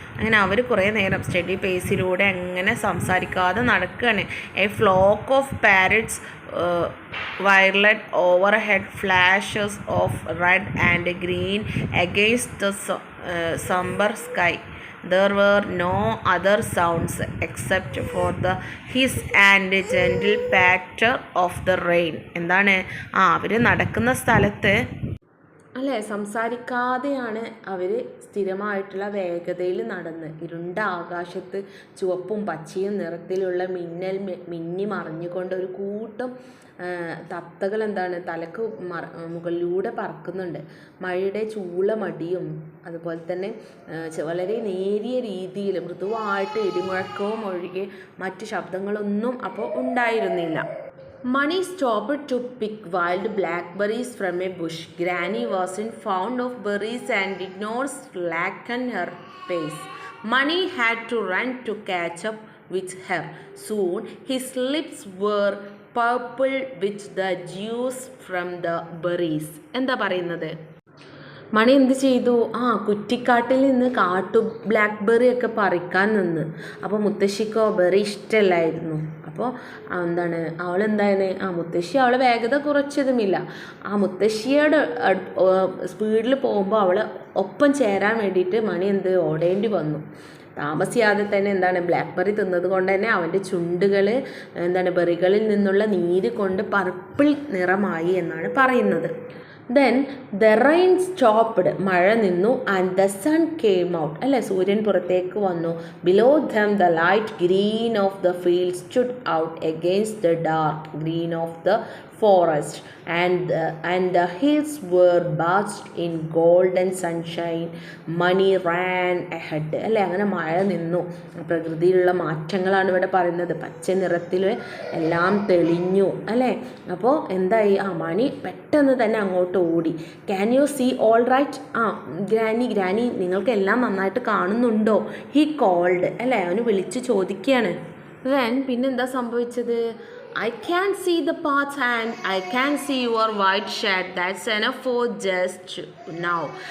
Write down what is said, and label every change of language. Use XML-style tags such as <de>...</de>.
<ml>അങ്ങനെ അവർ കുറേ നേരം സ്റ്റഡി പേസിലൂടെ അങ്ങനെ സംസാരിക്കാതെ നടക്കുകയാണ്.</ml> <en>A flock of parrots violet overhead, flashes of red and green against the somber sky. There were no other sounds except for the hiss and gentle patter of the rain.</en> <ml>എന്താണ് അവർ നടക്കുന്ന സ്ഥലത്ത് അല്ലേ സംസാരിക്കാതെയാണ് അവർ സ്ഥിരമായിട്ടുള്ള വേഗതയിൽ നടന്ന് ഇരുണ്ട ആകാശത്ത് ചുവപ്പും പച്ചയും നിറത്തിലുള്ള മിന്നി മറിഞ്ഞുകൊണ്ട് ഒരു കൂട്ടം തത്തകൾ തലക്ക് മുകളിലൂടെ പറക്കുന്നുണ്ട്. മഴയുടെ ചൂളമടിയും അതുപോലെ തന്നെ വളരെ നേരിയ രീതിയിൽ മൃദുവായിട്ട് ഇടിമുഴക്കവും ഒഴികെ മറ്റ് ശബ്ദങ്ങളൊന്നും അപ്പോൾ ഉണ്ടായിരുന്നില്ല.</ml> <en>Money stopped to pick wild blackberries from a bush. Granny wasn't fond of berries and did not slacken her pace. Money had to run to catch up with her. Soon his lips were purple with the juice from the berries.</en> <ml>എന്താ പറയുന്നത്? മണി എന്ത് ചെയ്തു? കുറ്റിക്കാട്ടിൽ നിന്ന് blackberry ഒക്കെ പറിക്കാൻ നിന്ന്. അപ്പോൾ മുത്തശ്ശിക്കോ berry ഇഷ്ടമല്ലായിരുന്നു. അപ്പോൾ എന്താണ് മുത്തശ്ശി അവളെ വേഗത കുറച്ചതുമില്ല. മുത്തശ്ശിയുടെ സ്പീഡിൽ പോകുമ്പോൾ അവളെ ഒപ്പം ചേരാൻ വേണ്ടിയിട്ട് മണി ഓടേണ്ടി വന്നു. താമസിയാതെ തന്നെ ബ്ലാക്ക്ബെറി തിന്നത് കൊണ്ട് തന്നെ അവൻ്റെ ചുണ്ടുകൾ ബെറികളിൽ നിന്നുള്ള നീര് കൊണ്ട് പർപ്പിൾ നിറമായി എന്നാണ് പറയുന്നത്.</ml> <en>Then the rain stopped,</en> <ml>മഴ നിന്നു,</ml> <en>and the sun came out.</en> <ml>അല്ലേ, സൂര്യൻ പുറത്തേക്ക് വന്നു.</ml> <en>Below them the light green of the field stood out against the dark green of the forest, and the hills were bathed in golden sunshine. Money ran ahead.</en> <ml>അല്ലേ, അങ്ങനെ മഴ നിന്നു. പ്രകൃതിയിലുള്ള മാറ്റങ്ങളാണ് ഇവിടെ പറയുന്നത്. പച്ച നിറത്തിൽ എല്ലാം തെളിഞ്ഞു. അല്ലേ, അപ്പോൾ എന്തായി? മണി പെട്ടെന്ന് തന്നെ അങ്ങോട്ട് ഓടി.</ml> <en>Can you see all right?</en> <ml>Granny നിങ്ങൾക്ക് എല്ലാം നന്നായിട്ട് കാണുന്നുണ്ടോ?</ml> <en>He called.</en> <ml>അല്ലേ, അവന് വിളിച്ച് ചോദിക്കുകയാണ്. പിന്നെന്താ സംഭവിച്ചത്?</ml> <en>I can see the path and I can see your white shed. That's enough for just now.</en>